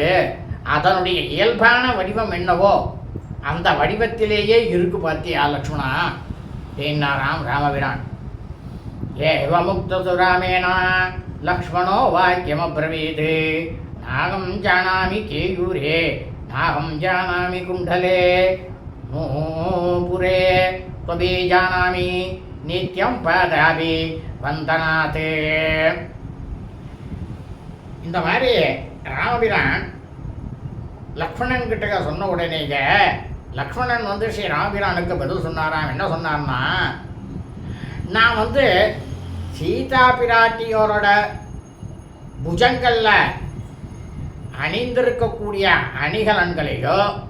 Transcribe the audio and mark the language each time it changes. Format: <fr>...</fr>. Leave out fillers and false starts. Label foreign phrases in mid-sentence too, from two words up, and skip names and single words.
<ta>அதனுடைய இயல்பான வடிவம் என்னவோ அந்த வடிவத்திலேயே இருக்கு பார்த்தியா லக்ஷ்மணா என்னாராம் ராமபிரான்.</ta> <sa>एवमुक्तस्तु रामेण लक्ष्मणो वाक्यमब्रवीत् नाहं जानामि केयूरे नाहं जानामि कुण्डले नूपुरे त्वबी जानामि नित्यं पादाभि वन्दनाते.</sa> <ta>இந்த மாதிரி ராமபிரான் லக்ஷ்மணன் கிட்ட சொன்ன உடனேங்க லக்ஷ்மணன் ஸ்ரீ ராமபிரானுக்கு பதில் சொன்னாராம். என்ன சொன்னார்னா, நான் சீதா பிராட்டியோரோட புஜங்கள்ல அணிந்திருக்கக்கூடிய அணிகலன்களையோ</ta>